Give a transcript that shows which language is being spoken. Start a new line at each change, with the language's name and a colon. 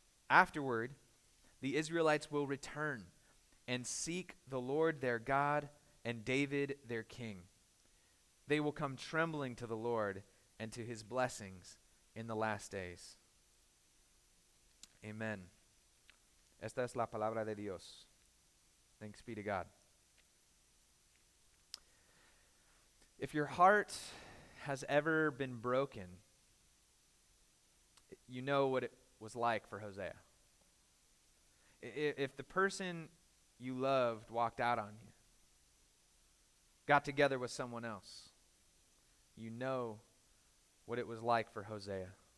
English: Afterward, the Israelites will return and seek the Lord their God and David their king. They will come trembling to the Lord and to his blessings in the last days." Amen.
Spanish: Esta es la palabra de Dios.
English: Thanks be to God. If your heart has ever been broken, you know what it was like for Hosea. If the person you loved walked out on you, got together with someone else, you know what it was like for Hosea.